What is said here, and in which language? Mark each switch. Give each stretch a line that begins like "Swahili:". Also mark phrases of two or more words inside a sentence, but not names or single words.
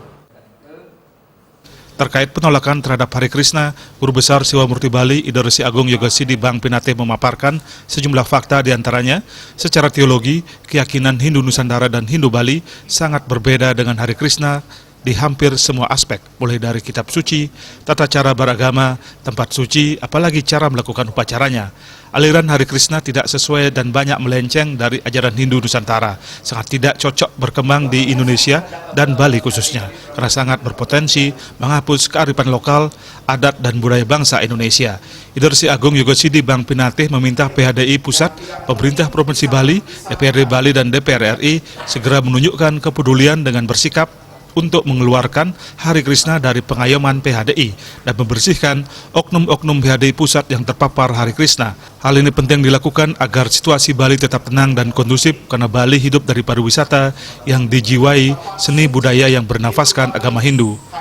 Indonesian: Terkait penolakan terhadap Hare Krishna, Guru Besar Siwa Murti Bali Idorsi Agung Yogasidi Bang Pinate memaparkan sejumlah fakta diantaranya, secara teologi, keyakinan Hindu Nusantara dan Hindu Bali sangat berbeda dengan Hare Krishna di hampir semua aspek, mulai dari kitab suci, tata cara beragama, tempat suci, apalagi cara melakukan upacaranya. Aliran Hare Krishna tidak sesuai dan banyak melenceng dari ajaran Hindu Nusantara, sangat tidak cocok berkembang di Indonesia dan Bali khususnya, karena sangat berpotensi menghapus kearifan lokal, adat dan budaya bangsa Indonesia. Idorsi Agung Yogasidi Bang Pinate meminta PHDI Pusat, Pemerintah Provinsi Bali, DPRD Bali dan DPR RI segera menunjukkan kepedulian dengan bersikap untuk mengeluarkan Hare Krishna dari pengayoman PHDI dan membersihkan oknum-oknum PHDI pusat yang terpapar Hare Krishna. Hal ini penting dilakukan agar situasi Bali tetap tenang dan kondusif karena Bali hidup dari pariwisata yang dijiwai seni budaya yang bernafaskan agama Hindu.